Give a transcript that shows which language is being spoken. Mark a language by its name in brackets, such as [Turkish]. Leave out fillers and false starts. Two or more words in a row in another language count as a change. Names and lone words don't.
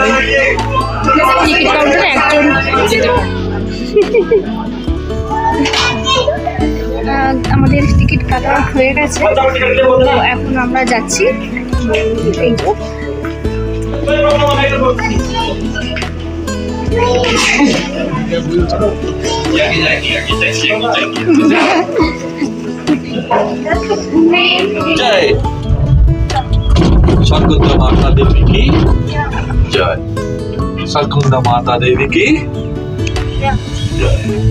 [Bangla] টিকিট কাউন্টারে একজন যেতে পারে। আমাদের টিকিট কাটা হয়ে গেছে, তো এখন আমরা যাচ্ছি। এই তো [Hindi] जय सरकुंडा माता देवी की जय, सरकुंडा माता देवी की जय।